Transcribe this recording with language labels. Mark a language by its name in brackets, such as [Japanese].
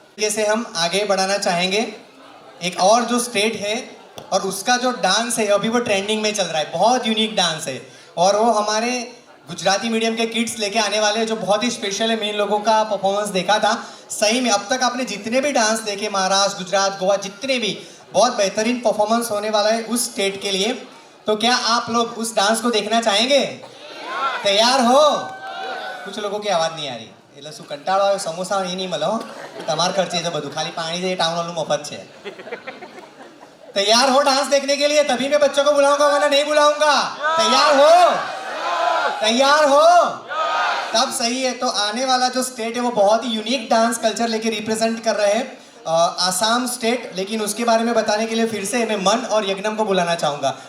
[Hindi] से हम आगे बढ़ाना चाहेंगे एक और जो स्टेट है और उसका जो डांस है अभी वो ट्रेंडिंग में चल रहा है, बहुत यूनिक डांस है और वो हमारे गुजराती मीडियम के किड्स लेके आने वाले हैं, जो बहुत ही स्पेशल है। मैं इन लोगों का परफॉर्मेंस देखा था, सही में अब तक आपने जितने भी डांस देखे महाराष्ट्र, गुजरात, गोवा, जितने भी, बहुत बेहतरीन परफॉर्मेंस होने वाला है उस स्टेट के लिए। तो क्या आप लोग उस डांस को देखना चाहेंगे? तैयार हो? कुछ लोगों की आवाज़ नहीं आ रही, [Gujarati] એટલે શું કંટાળો આવ્યો? સમોસા એ નહીં મળે હો, તમારે ખર્ચે છે બધું, ખાલી પાણી છે, ટાઉન હોલનું મફત છે। [Hindi] तैयार हो डांस देखने के लिए? तभी मैं बच्चों को बुलाऊंगा वरना नहीं बुलाऊंगा। तैयार हो? तैयार हो? तब सही है। तो आने वाला जो स्टेट है वो बहुत ही यूनिक डांस कल्चर लेके रिप्रेजेंट कर रहे हैं, आसाम स्टेट। लेकिन उसके बारे में बताने के लिए फिर से मैं मन और यज्ञम को बुलाना चाहूंगा।